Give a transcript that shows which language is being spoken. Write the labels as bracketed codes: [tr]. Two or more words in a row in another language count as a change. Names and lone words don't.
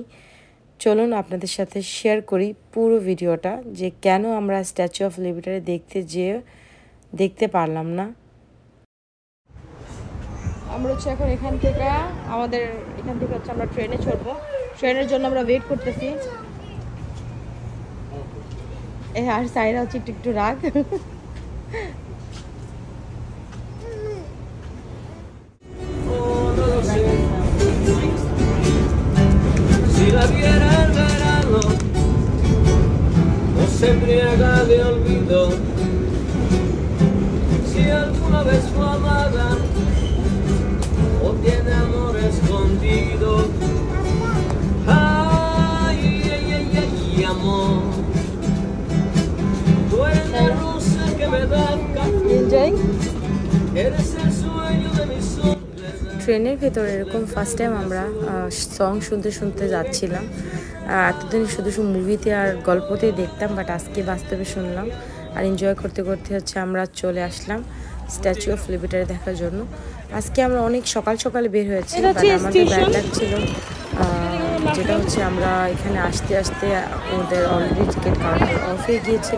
[bn] চলুন আপনাদের সাথে শেয়ার করি পুরো ভিডিওটা, যে কেন আমরা স্ট্যাচু অফ লিবার্টি দেখতে পারলাম না। আমরা হচ্ছে এখন এখান থেকে হচ্ছে আমরা ট্রেনে চড়বো। ট্রেনের জন্য আমরা ওয়েট করতেছি। আর সাইরা হচ্ছে একটু একটু রাগ। [es] Si la viera el verano, o se embriaga de olvido, si alguna vez fue amada, o tiene amor escondido. Ay, ay, ay, ay, amor, tú eres la rosa que me da el café, eres el sueño de mis sueños. [bn] ট্রেনের ভেতরে এরকম [en] first time [bn] আমরা সং শুনতে শুনতে যাচ্ছিলাম। এতদিন শুধু মুভিতে আর গল্পতেই দেখতাম, বাট আজকে বাস্তবে শুনলাম আর এনজয় করতে করতে হচ্ছে আমরা চলে আসলাম স্ট্যাচু অফ লিবার্টি দেখার জন্য। আজকে আমরা অনেক সকাল সকালে বের হয়েছি, বাট আমাদের [en] bad luck [bn] ছিল, যেটা হচ্ছে আমরা এখানে আসতে আসতে ওদের অলরেডি [en] ticket counter off [bn] হয়ে গিয়েছিল।